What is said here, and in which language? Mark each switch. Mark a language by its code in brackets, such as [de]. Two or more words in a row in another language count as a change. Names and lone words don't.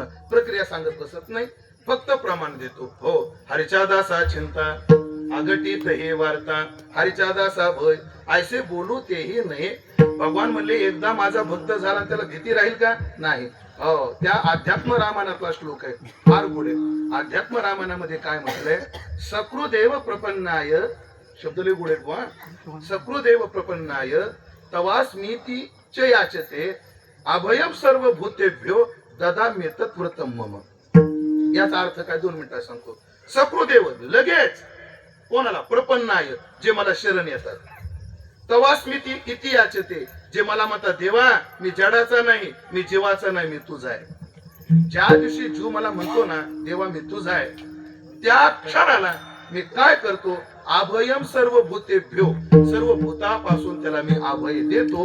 [mr] प्रक्रिया सांगत बसत नाही, फक्त प्रमाण देतो. हो, हरीच्या दासा चिंता अगटीत हे वार्ता, हरीच्या दासा भय ऐसे बोलू तेही नाही. भगवान म्हणले एकदा माझा भक्त झाला त्याला भीती राहील का? नाही. हो, त्या अध्यात्म रामायणातला श्लोक आहे, फार गुढ आहे. अध्यात्म रामायणामध्ये काय म्हटलंय? [sa] सकृदेव प्रपन्नाय, [mr] शब्द लय गुढ आहेत बुवा. [sa] सकृदेव प्रपन्नाय तवास्मीति च याचते अभयम सर्व भूतेभ्यो ददाम्येत व्रतम मम. [mr] याचा अर्थ काय 2 मिनिटात सांगतो. सकृदेव लगेच कोणाला? प्रपन्नाय, जे मला शरण येतात. [sa] तवास्मीति इति याचते, [mr] जे मला म्हणतात देवा मी जडाचा नाही, मी जीवाचा नाही, मी तुझा आहे. ज्या दिवशी जीव मला म्हणतो ना देवा मी तुझा आहे, त्या क्षणाला मी काय करतो? [sa] अभयम सर्व भूतेभ्यो, [mr] सर्व भूतापासून त्याला मी अभय देतो.